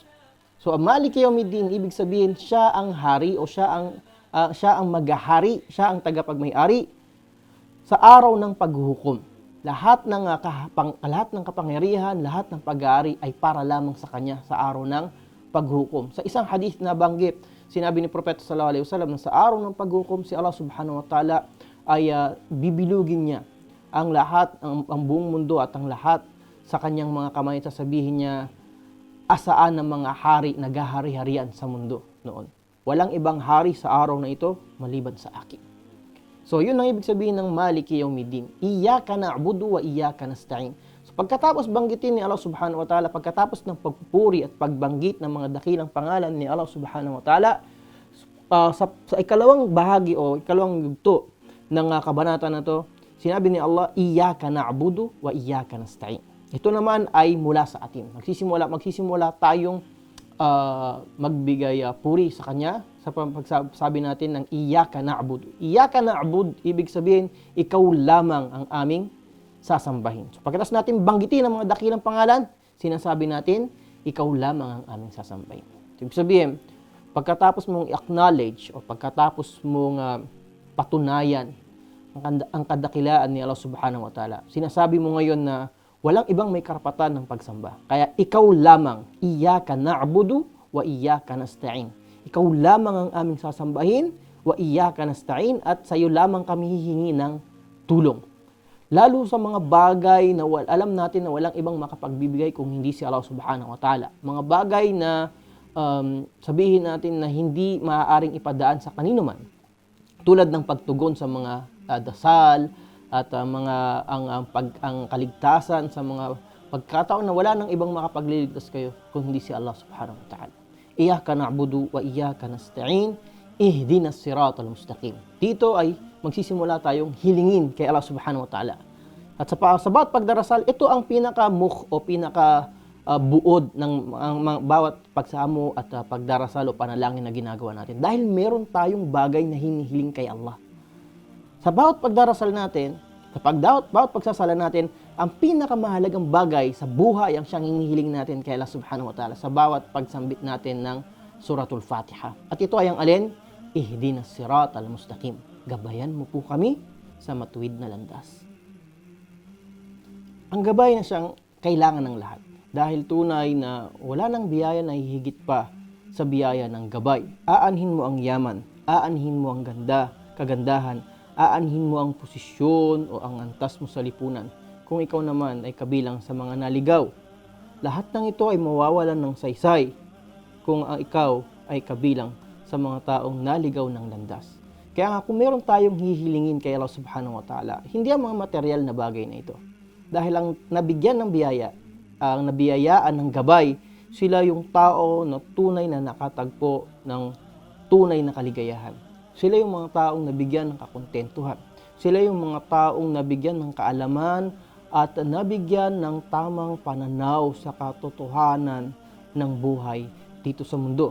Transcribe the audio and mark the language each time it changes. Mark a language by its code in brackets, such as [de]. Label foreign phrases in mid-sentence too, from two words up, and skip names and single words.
[tl] So, [ar] مالك يوم الدين, [tl] ibig sabihin siya ang hari o siya ang maghahari, siya ang tagapagmay-ari sa araw ng paghuhukom. Lahat ng kapangyarihan, lahat ng pag-aari ay para lamang sa Kanya sa araw ng paghuhukom. Sa isang hadith na banggit, sinabi ni Propeta [ar] صلى الله عليه وسلم [tl] na sa araw ng paghuhukom, si Allah [ar] سبحانه وتعالى [tl] ay bibilugin niya ang lahat, ang buong mundo at ang lahat sa Kanyang mga kamay. Sasabihin niya, asaan ng mga hari naghahari-harian sa mundo noon. Walang ibang hari sa araw na ito maliban sa akin. So, yun ang ibig sabihin ng [ar] مالك يوم الدين. إياك نعبد وإياك نستعين. [tl] So, pagkatapos banggitin ni Allah [ar] سبحانه وتعالى, [tl] pagkatapos ng pagpupuri at pagbanggit ng mga dakilang pangalan ni Allah [ar] سبحانه وتعالى, [tl] sa ikalawang bahagi o ikalawang yugto ng kabanata na to, sinabi ni Allah, [ar] إياك نعبد وإياك نستعين. [tl] Ito naman ay mula sa atin. Magsisimula tayong magbigay puri sa Kanya sa pagsabi natin ng [ar] إياك نعبد. إياك نعبد, [tl] ibig sabihin, ikaw lamang ang aming sasambahin. So, pagkatapos natin banggitin ang mga dakilang pangalan, sinasabi natin, ikaw lamang ang aming sasambahin. So, ibig sabihin, pagkatapos mong acknowledge o pagkatapos mong patunayan ang kadakilaan ni Allah [ar] سبحانه وتعالى, [tl] sinasabi mo ngayon na walang ibang may karapatan ng pagsamba. Kaya ikaw lamang, [ar] إياك نعبد وإياك نستعين. [tl] Ikaw lamang ang aming sasambahin, [ar] وإياك نستعين, [tl] at sa iyo lamang kami hihingi ng tulong. Lalo sa mga bagay na alam natin na walang ibang makapagbibigay kung hindi si Allah [ar] سبحانه وتعالى. [tl] Mga bagay na sabihin natin na hindi maaaring ipadaan sa kanino man. Tulad ng pagtugon sa mga dasal, at ang kaligtasan sa mga pagkataon na wala nang ibang makapagliligtas kayo kung hindi si Allah [ar] سبحانه وتعالى. إياك نعبد وإياك نستعين، اهدنا الصراط المستقيم. [tl] Dito ay magsisimula tayong hilingin kay Allah [ar] سبحانه وتعالى. [tl] At sa bawat pagdarasal, ito ang buod ng bawat pagsamo at pagdarasal o panalangin na ginagawa natin. Dahil meron tayong bagay na hinihiling kay Allah. Sa bawat pagdarasal natin, sa bawat pagsasala natin, ang pinakamahalagang bagay sa buhay ang siyang hinihiling natin kay Allah [ar] سبحانه وتعالى [tl] sa bawat pagsambit natin ng Suratul Fatiha. At ito ay ang alin? [ar] اهدنا الصراط المستقيم. [tl] Gabayan mo po kami sa matuwid na landas. Ang gabay na siyang kailangan ng lahat. Dahil tunay na wala nang biyaya na hihigit pa sa biyaya ng gabay. Aanhin mo ang yaman, aanhin mo ang kagandahan, aanhin mo ang posisyon o ang antas mo sa lipunan kung ikaw naman ay kabilang sa mga naligaw. Lahat ng ito ay mawawalan ng saysay kung ikaw ay kabilang sa mga taong naligaw ng landas. Kaya nga kung meron tayong hihilingin kay Allah [ar] سبحانه وتعالى, [tl] hindi ang mga material na bagay na ito. Dahil ang nabigyan ng biyaya, ang nabiyayaan ng gabay, sila yung tao na tunay na nakatagpo ng tunay na kaligayahan. Sila yung mga taong nabigyan ng kakontentuhan. Sila yung mga taong nabigyan ng kaalaman at nabigyan ng tamang pananaw sa katotohanan ng buhay dito sa mundo.